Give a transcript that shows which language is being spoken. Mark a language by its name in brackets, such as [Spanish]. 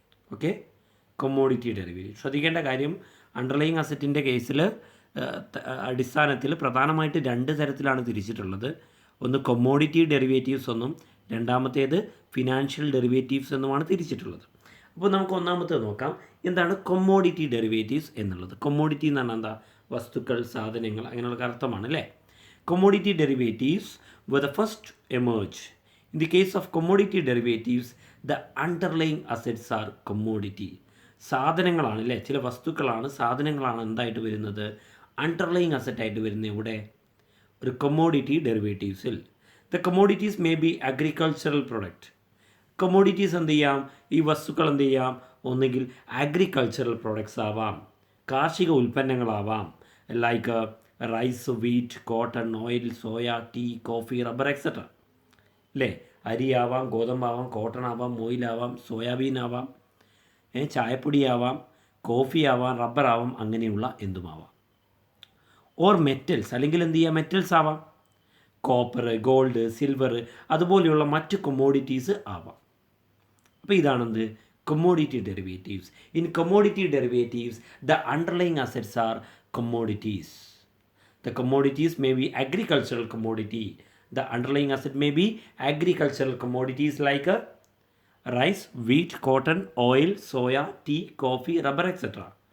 [Malayalam] Okay, commodity derivative. ശ്രദ്ധിക്കേണ്ട കാര്യം, underlying അസറ്റിൻ്റെ കേസിൽ അടിസ്ഥാനത്തിൽ പ്രധാനമായിട്ട് രണ്ട് തരത്തിലാണ് തിരിച്ചിട്ടുള്ളത്. ഒന്ന് കൊമ്മോഡിറ്റി ഡെറിവേറ്റീവ്സ് എന്നും രണ്ടാമത്തേത് ഫിനാൻഷ്യൽ ഡെറിവേറ്റീവ്സ് എന്നുമാണ് തിരിച്ചിട്ടുള്ളത്. അപ്പോൾ നമുക്ക് ഒന്നാമത്തേത് നോക്കാം. എന്താണ് കൊമ്മോഡിറ്റി ഡെറിവേറ്റീവ്സ് എന്നുള്ളത്? കൊമ്മോഡിറ്റി എന്ന് പറഞ്ഞാൽ എന്താ? വസ്തുക്കൾ, സാധനങ്ങൾ, അങ്ങനെയുള്ള അർത്ഥമാണ് അല്ലേ. [English] Commodity derivatives were the first to emerge. In the case of commodity derivatives, the underlying assets are commodity. [Malayalam] സാധനങ്ങളാണ് അല്ലേ, ചില വസ്തുക്കളാണ്, സാധനങ്ങളാണ് എന്തായിട്ട് വരുന്നത്? അണ്ടർലൈയിങ് അസറ്റായിട്ട് വരുന്നത് ഇവിടെ ഒരു കൊമ്മോഡിറ്റി ഡെറിവേറ്റീവ്സിൽ. [English] The commodities may be agricultural product. [Malayalam] Commodities എന്ത് ചെയ്യാം? ഈ വസ്തുക്കൾ എന്ത് ചെയ്യാം? ഒന്നുകിൽ അഗ്രികൾച്ചറൽ പ്രൊഡക്ട്സ് ആവാം, കാർഷിക ഉൽപ്പന്നങ്ങളാവാം, [English] Like rice, wheat, cotton, oil, soya, tea, coffee, rubber etcetera. [Malayalam] അല്ലേ, അരിയാവാം, ഗോതമ്പാവാം, കോട്ടൺ ആവാം, ഓയിലാവാം, സോയാബീൻ ആവാം, ചായപ്പൊടിയാവാം, കോഫി ആവാം, റബ്ബറാവാം, അങ്ങനെയുള്ള എന്തുമാവാം. [English] or metals, [Malayalam] അല്ലെങ്കിൽ എന്ത് ചെയ്യുക? മെറ്റൽസ് ആവാം, കോപ്പർ, ഗോൾഡ്, സിൽവർ, അതുപോലെയുള്ള മറ്റ് കൊമ്മോഡിറ്റീസ് ആവാം. അപ്പോൾ ഇതാണെന്ത്? [English] Commodity derivatives. In commodity derivatives the underlying assets are commodities. The commodities may be agricultural commodity. The underlying asset may be agricultural commodities like rice, wheat, cotton, oil, soya, tea, coffee, rubber, etc.